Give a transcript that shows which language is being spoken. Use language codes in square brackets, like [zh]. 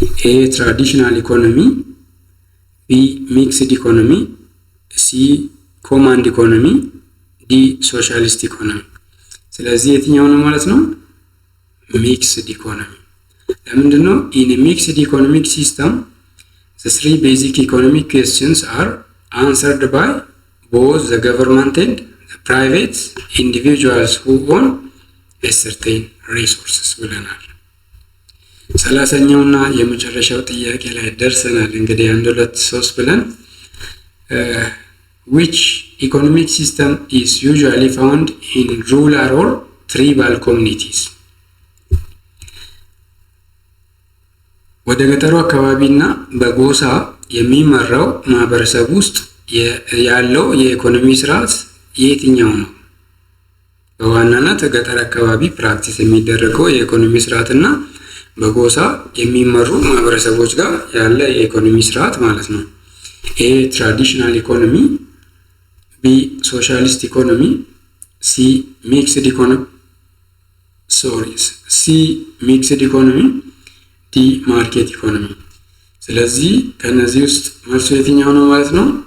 [en] ኤ ትራዲሽናል ኢኮኖሚ፣ ቢ ሚክስድ ኢኮኖሚ፣ ሲ ኮማንድ ኢኮኖሚ፣ ዲ ሶሻሊስት ኢኮኖሚ። [am] ስለዚህ የትኛው ነው ማለት ነው? ሚክስድ ኢኮኖሚ። ለምንድን ነው? [en] ኢን ሚክስድ ኢኮኖሚክ ሲስተም the three basic economic questions are answered by both the government and the private individuals who own a certain resources [am] ብለናል። 30ኛውና የመጨረሻው ጥያቄ ላይ ደርሰናል። እንግዲህ 1 2 3 ብለን [en] which economic system is usually found in rural or tribal communities? [am] ወደ ገጠሩ አካባቢና በጎሳ የሚመራው ማህበረሰብ ውስጥ ያለው የኢኮኖሚ ስርዓት የትኛው ነው? በዋናነት ገጠር አካባቢ ፕራክቲስ የሚደረገው የኢኮኖሚ ስርዓትና በጎሳ የሚመሩ ማህበረሰቦች ጋር ያለ የኢኮኖሚ ስርዓት ማለት ነው። [en] ኤ ትራዲሽናል ኢኮኖሚ፣ ቢ ሶሻሊስት ኢኮኖሚ፣ ሲ ሚክስድ ኢኮኖሚ፣ ዲ ማርኬት ኢኮኖሚ። [am] ስለዚህ ከነዚህ ውስጥ መልሱ የትኛው ነው ማለት ነው?